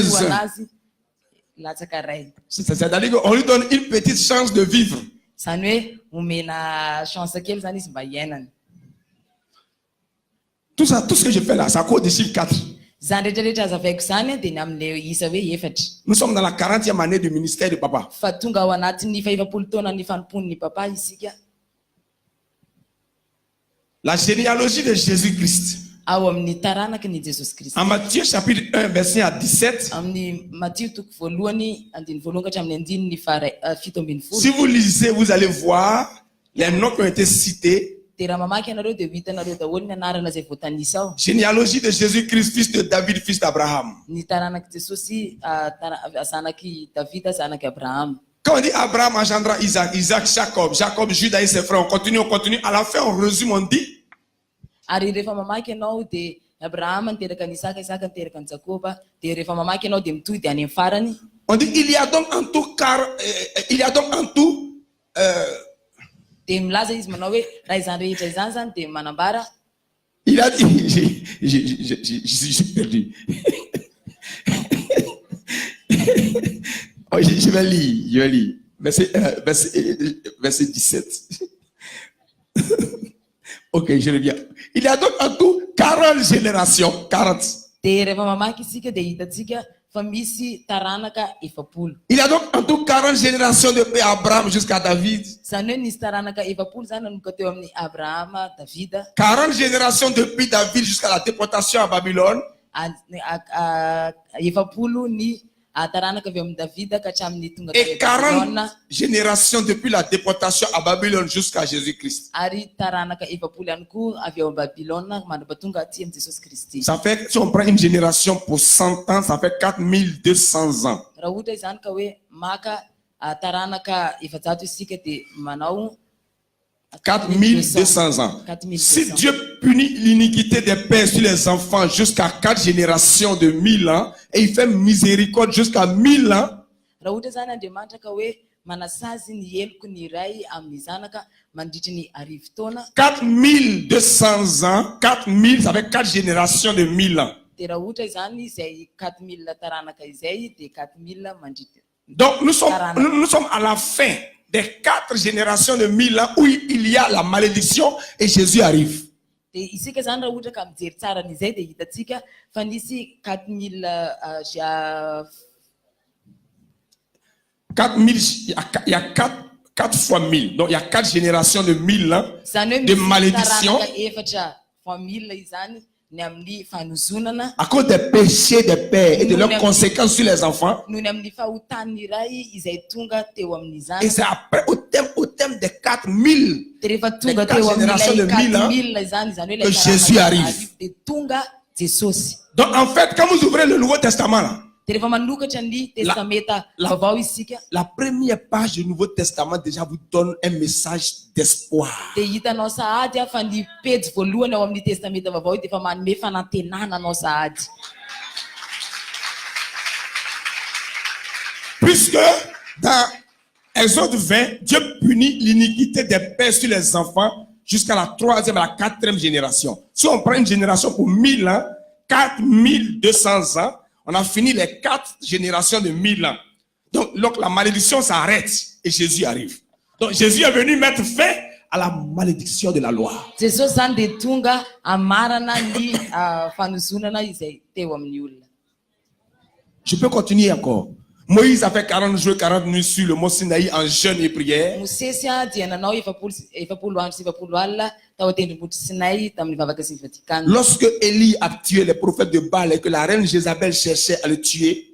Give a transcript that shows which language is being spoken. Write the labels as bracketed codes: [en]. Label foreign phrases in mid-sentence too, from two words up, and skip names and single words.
[mg] kapoana [fr] un. [mg] azy latsaka ray. [fr] C'est-à-dire qu'on lui donne une petite chance de vivre. [mg] Zany hoe omena chance kely zany izy mba hiainana. [fr] Tout ça, tout ce que je fais là, c'est à cause des chiffres 4. [mg] Zany rehetrarehetra azavaiko zany dia ny amin'ilay isa hoe efatra. [fr] Nous sommes dans la 40e année du ministère du papa. [mg] Fa tonga ao anatin'ny faefapolo taona ny fanompon'ny papa isika. [fr] La généalogie de Jésus-Christ. [mg] Ao amin'ny taranaky ny Jesosy Kristy. [fr] En Matthieu chapitre 1, verset à 17. [mg] Amin'ny Matthieu toko voalohany andiny voalohany ka hatramin'ny andininy fito ambin'ny folo. [fr] Si vous lisez, vous allez voir les noms qui ont été cités. [mg] Dia raha mamaky ianareo dia ho hitanareo daholo ny anarana izay voatanisa ao. [fr] Généalogie de Jésus-Christ, fils de David, fils d'Abraham. [mg] Ny taranaky Jesosy zanaky Davida zanaky Abraham. [fr] Quand on dit Abraham engendra Isaac, Isaac, Jacob, Jacob, Judas et ses frères, on continue. À la fin, on résume, on dit [mg] Ary rehefa mamaky ianao dia Abraham niteraka ny Isaka, Isaka niteraka ny Jakoba, dia rehefa mamaky ianao dia mitohy dia any amin'ny farany. [fr] on dit il y a donc en tout [mg] Dia milaza izy manao hoe raha izany rehetra izany zany dia manambara. [fr] il a dit j'ai perdu. Oh, je vais lire. Verset 17. Ok, je reviens. Il y a donc en tout 40 générations. 40. [mg] Dia rehefa mamaky isika dia hitantsika fa misy taranaka efapolo. [fr] Il y a donc en tout 40 générations depuis Abraham jusqu'à David. [mg] Zany hoe nisy taranaka efapolo zany nanomboka teo amin'ny Abrahama, Davida. [fr] 40 générations depuis David jusqu'à la déportation à Babylone. [mg] Efapolo ny taranaka avy amin'ny Davida ka hatramin'ny tonga [fr] Et [mg] tany [fr] 40 [mg] Babilôna. [fr] générations depuis la déportation à Babylone jusqu'à Jésus-Christ. [mg] Ary taranaka efapolo ihany koa avy ao Babilôna mandrapatonga aty amin'ny Jesosy Kristy. [fr] Ça fait, si on prend une génération pour 100 ans, ça fait 4200 ans. [mg] Raha ohatra izany ka hoe maka taranaka efajato isika dia manao [fr] 4200 ans. 4200. Si Dieu punit l'iniquité des pères sur les enfants jusqu'à 4 générations de 1000 ans, et il fait miséricorde jusqu'à 1000 ans, [mg] Raha ohatra zany Andriamanitra ka hoe manasazy ny eloko ny iray amin'ny zanaka mandritry ny arivo taona [fr] 4200 ans, 4000, ça fait 4 générations de 1000 ans. [mg] dia raha ohatra izany izay 4000 taranaka izay dia 4000 mandritra. [fr] Donc nous sommes à la fin des 4 générations de 1000 ans où il y a la malédiction et Jésus arrive. [mg] Dia isika zany raha ohatra ka mijery tsara n'izay dia hitantsika fa nisy 4000 4000, [fr] il y a 4 fois 1000. Donc il y a 4 générations de 1000 ans [mg] zany hoe [fr] de [mg] misy [fr] malédiction [mg] taranaka efatra fois 1000 izany ny amin'ny fanozonana [fr] à cause des péchés des pères et de leurs conséquences sur les enfants. [mg] noho ny amin'ny fahotany iray izay tonga teo amin'ny [fr] Et [mg] zanaka. [fr] c'est après au thème des 4000 [mg] Dia rehefa tonga [fr] quatre [mg] teo [fr] générations de [mg] amin'ilay [fr] 1000 ans [mg] 4000 izany izany hoe [fr] que [mg] ilay [fr] Jésus [mg] taranaka [fr] arrive. [mg] arivo dia tonga Jesosy. [fr] Donc en fait, quand vous ouvrez le Nouveau Testament, là, [mg] Dia rehefa manokatra ny testameta vaovao isika [fr] la première page du Nouveau Testament déjà vous donne un message d'espoir. [mg] dia hitanao sahady fa ny pejy voalohany ao amin'ny testameta vaovao dia efa manome fanantenana anao sahady. [fr] Puisque dans Exode 20, Dieu punit l'iniquité des pères sur les enfants jusqu'à la 3e et la 4e génération. Si on prend une génération pour 1000 ans, 4200 ans, on a fini les 4 générations de 1000 ans. Donc la malédiction s'arrête et Jésus arrive. Donc Jésus est venu mettre fin à la malédiction de la loi. [mg] Jesosy zany dia tonga amarana ny fanozonana izay teo amin'ny olona. [fr] Je peux continuer encore. Moïse a fait 40 jours, 40 nuits sur le mont Sinaï en jeûne et prière. [mg] Mosesy a dia nanao efapolo andro sy efapolo alina tao atendrombohitra Sinay tamin'ny vavaka sy ny Vatikana. [fr] Lorsque Élie a tué les prophètes de Baal et que la reine Jézabel cherchait à le tuer,